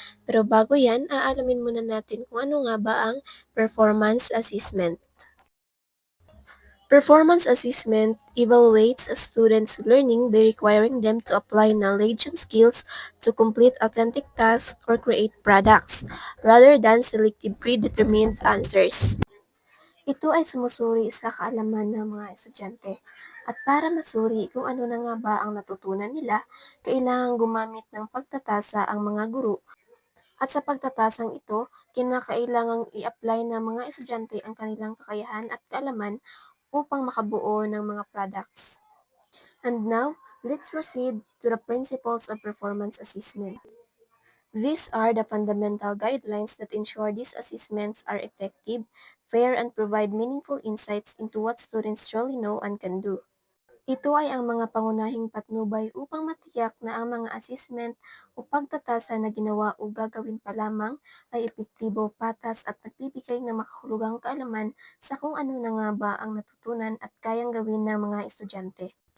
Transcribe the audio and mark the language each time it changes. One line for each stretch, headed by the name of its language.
Filipino: Pero bago yan, aalamin muna natin kung ano nga ba ang Performance Assessment.
English: Performance assessment evaluates a student's learning by requiring them to apply knowledge and skills to complete authentic tasks or create products, rather than selective predetermined answers.
Filipino: Ito ay sumusuri sa kaalaman ng mga estudyante at para masuri kung ano na nga ba ang natutunan nila, kailangang gumamit ng pagtatasa ang mga guro at sa pagtatasang ito, kinakailangang i-apply ng mga estudyante ang kanilang kakayahan at kaalaman upang makabuo ng mga products.
English: And now, let's proceed to the principles of performance assessment. These are the fundamental guidelines that ensure these assessments are effective, fair, and provide meaningful insights into what students truly know and can do.
Filipino: Ito ay ang mga pangunahing patnubay upang matiyak na ang mga assessment o pagtatasa na ginawa o gagawin pa lamang ay epektibo, patas at nagbibigay ng makahulugang kaalaman sa kung ano na nga ba ang natutunan at kayang gawin ng mga estudyante.